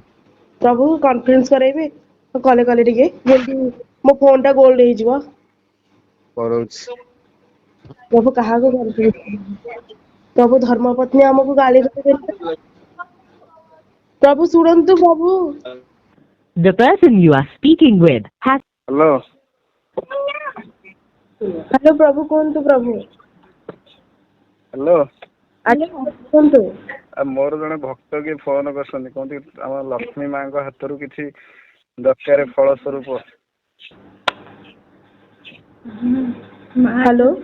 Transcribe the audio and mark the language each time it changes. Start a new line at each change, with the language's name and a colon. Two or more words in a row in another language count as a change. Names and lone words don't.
Odia: ପ୍ରଭୁ କନଫରେନ୍ସ କରାଇବେ କଲେ ଟିକେ ଯେମିତି ମୋ ଫୋନ ଟା ଗୋଲ୍ଡ ହେଇଯିବ। କରଉଛି। ପ୍ରଭୁ କାହାକୁ ପ୍ରଭୁ ଧର୍ମ ପତ୍ନୀ ଆମକୁ ଗାଳି ଦେବେ। ପ୍ରଭୁ ଶୁଣନ୍ତୁ ପ୍ରଭୁ।
English: The person you are speaking with has
Odia: ହ୍ୟାଲୋ। ହ୍ୟାଲୋ ପ୍ରଭୁ କୁହନ୍ତୁ ପ୍ରଭୁ। ହ୍ୟାଲୋ। ଆଜ୍ଞା କୁହନ୍ତୁ। ଆଉ ମୋର ଜଣେ ଭକ୍ତ କିଏ ଫୋନ କରିଛନ୍ତି କୁହନ୍ତି ଆମ ଲକ୍ଷ୍ମୀ ମାଙ୍କ ହାତରୁ କିଛି ଦରକାର ଫଳ ସ୍ୱରୂପ। ହ୍ୟାଲୋ